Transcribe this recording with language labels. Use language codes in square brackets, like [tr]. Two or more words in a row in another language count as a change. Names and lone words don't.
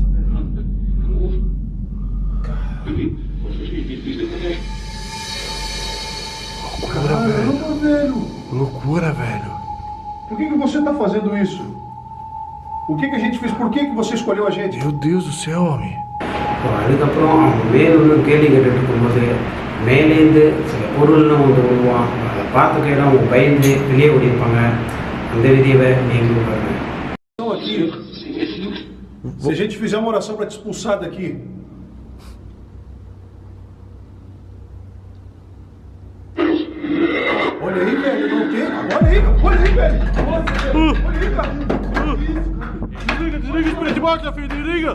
[pt] Caramba, velho. Loucura, velho. Por que você tá fazendo isso? O que a gente fez? Por que você escolheu a gente? Meu Deus do céu, homem. [ta] ஸோ அதுக்கப்புறம் அவங்க மேலும் கேள்வி கேட்டுட்டு இருக்கும்போது மேலேருந்து சில பொருள்லாம் வந்து விடுவான். அதை பார்த்த கையில் அவங்க பயந்து வெளியே ஓடிருப்பாங்க. அந்த வீடியோவை நீங்களும் பாருங்கள். [pt] Aqui, se a gente fizer uma oração para te expulsar daqui, olha aí, velho, não tem. Olha aí, velho. Olha aí, cara. Desliga o espelho de boxe, filho, desliga.